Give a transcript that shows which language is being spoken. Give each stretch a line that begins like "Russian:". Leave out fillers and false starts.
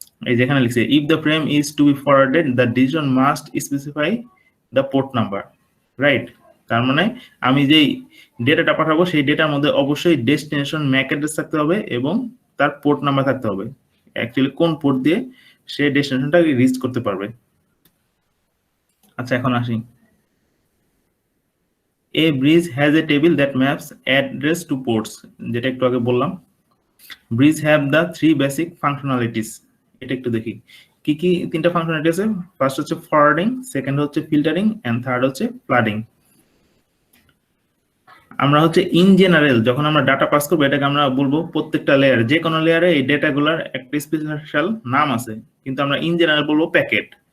Bangla: এই যেখানে লিখছে
English: If the frame is to be forwarded the decision must specify the port number, right?
Bangla: তার মানে আমি যেই ডেটাটা পাঠাবো সেই ডেটার মধ্যে অবশ্যই ডেস্টিনেশন ম্যাক অ্যাড্রেস থাকতে হবে এবং তার পোর্ট নাম্বার থাকতে হবে, অ্যাকচুয়ালি কোন পোর্ট দিয়ে সে ডেস্টিনেশনটা রিচ করতে পারবে। আচ্ছা এখন আসি,
English: a bridge has a table that maps address to ports,
Bangla: যেটা একটু আগে বললাম।
English: bridge have the 3 basic functionalities,
Bangla: এটা একটু দেখি কি কি তিনটা ফাংশনালিটি আছে। ফার্স্ট হচ্ছে ফরওয়ার্ডিং, সেকেন্ড হচ্ছে ফিল্টারিং এন্ড থার্ড হচ্ছে ফ্লাডিং। আমরা হচ্ছে ইন জেনারেল যখন আমরা ডাটা পাস করবো এটাকে আমরা বলবো প্রত্যেকটা লেয়ার, যে কোনো লেয়ারে এই ডেটাগুলোর একটা স্পেশাল নাম আছে, কিন্তু আমরা ইন জেনারেল বলবো প্যাকেট।